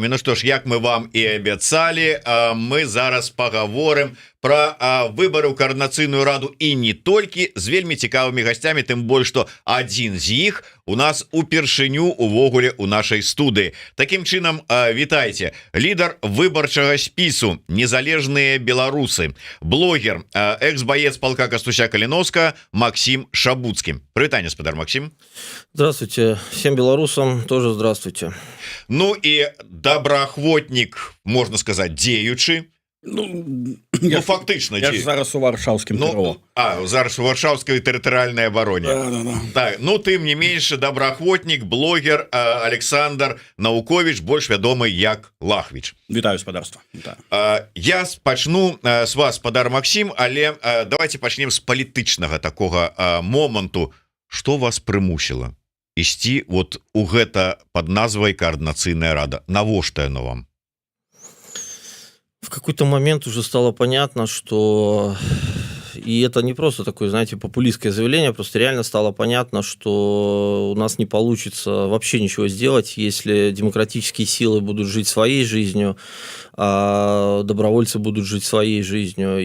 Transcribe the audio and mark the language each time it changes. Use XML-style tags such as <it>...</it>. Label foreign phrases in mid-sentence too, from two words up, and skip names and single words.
<be>Ну што ж, як мы вам і абяцалі, мы зараз пагаворым про выборы ў координацыйную раду і не толькі, з вельмі цікавымі гасцямі, тым больш што адзін з іх у нас упершыню увогуле у нашай студыі. Такім чынам, вітайце, лідар выбарчага спісу незалежныя беларусы, блогер, экс-боец полка Кастуся Калиновска Максим Шабуцкий. Прывітанне, спадар Максим.</be> <ru>Здравствуйте всем белорусам, тоже здравствуйте.</ru> <be>Ну и добраахвотнік, можна сказаць, дзеючы. Ну фактычна я зараз у варшаўскім ТРО. Зараз у варшаўскай тэрытарыяльнай абароне. Так, ну тым не менш, добраахвотнік, блогер Александр Наукович, больш вядомы як Лахвіч. Вітаю, спадарства. Я пачну з вас, спадар Максим, але давайте пачнем з палітычнага такога моманту. Што вас прымусіла ісці вот у гэта пад назвай координацыйная рада? Навошта яно вам?</be> <ru>В какой-то момент уже стало понятно, что... И это не просто такое, знаете, популистское заявление, просто реально стало понятно, что у нас не получится вообще ничего сделать, если демократические силы будут жить своей жизнью, а добровольцы будут жить своей жизнью.</ru>